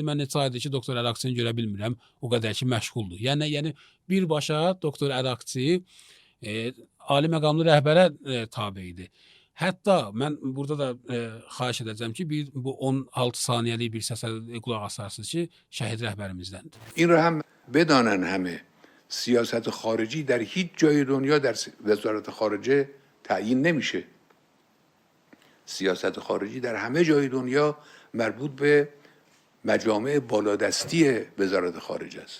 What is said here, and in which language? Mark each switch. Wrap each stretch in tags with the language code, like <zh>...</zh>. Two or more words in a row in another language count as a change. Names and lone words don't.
<az>Mən neçə aydır ki, Doktor Ərakçini görə bilmirəm, o qədər ki, məşğuldur. Yəni birbaşa Doktor Ərakçi ali məqamlı rəhbərə tabe idi. Hətta mən burada da xahiş edəcəm ki, bu 16 saniyəlik bir səsə qulaq asarsınız ki, şəhid rəhbərimizdəndir.</az> <fa>این را هم بدانن همه سیاست خارجی در هیچ جای دنیا در وزارت خارجه تعیین نمیشه. سیاست خارجی در همه جای دنیا مربوط به مجامع بالادستی وزارت خارجه است.</fa>